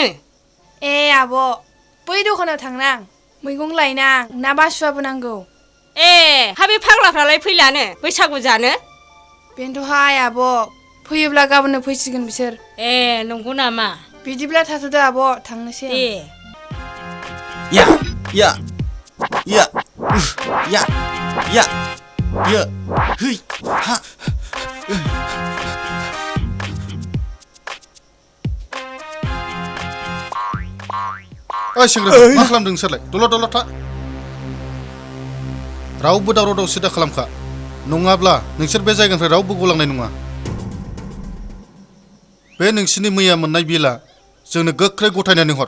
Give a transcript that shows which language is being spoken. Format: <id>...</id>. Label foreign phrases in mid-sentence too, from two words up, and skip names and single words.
<brx>ए आब' बै दखानाव थांनां मैगं लायनां ना बासुआबो नांगौ ए हा बे फाग्लाफ्रालाय फैलानो बैसागु जानो बेनोथ'हाय आब' फैयोब्ला गाबोननो फैसिगोन बिसोर ए नंगौ नामा बिदिब्ला थाथ'दो आब' थांनोसै आं दे या या या या या या है हा ओइ सेंग्रा मा खालामदों नोंसोरलाय दलद था रावबो दावराव दावसि दा खालामखा नङाब्ला नोंसोर बे जायगानिफ्राय रावबो गलांनाय नङा बे नोंसिनि मैया मोननाय बिला जोंनो गोख्रै गथायनानै हर</brx>